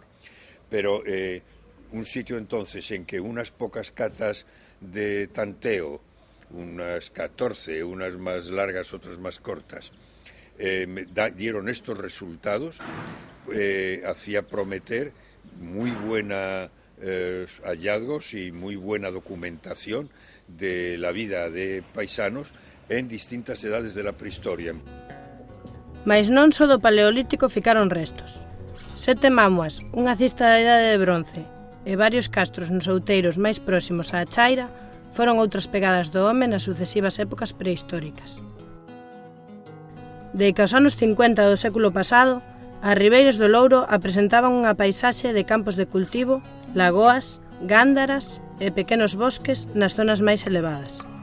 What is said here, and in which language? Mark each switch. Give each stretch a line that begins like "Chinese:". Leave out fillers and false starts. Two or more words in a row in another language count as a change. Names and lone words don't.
Spanish: Pero un sitio entonces en que unas pocas catas de tanteo, unas 14, unas más largas, otras más cortas, dieron estos resultados, hacía prometer muy buena hallazgos y muy buena documentación de la vida de paisanos en distintas edades de la prehistoria.
Galician: Mais non só do Paleolítico ficaron restos. 7 mámoas, unha cista da Idade de Bronce e varios castros nos outeiros máis próximos á chaira foron outras pegadas do home nas sucesivas épocas prehistóricas. Deica aos anos 50 do século pasado, as ribeiras do Louro apresentaban unha paisaxe de campos de cultivo, lagoas, gándaras e pequenos bosques nas zonas máis elevadas.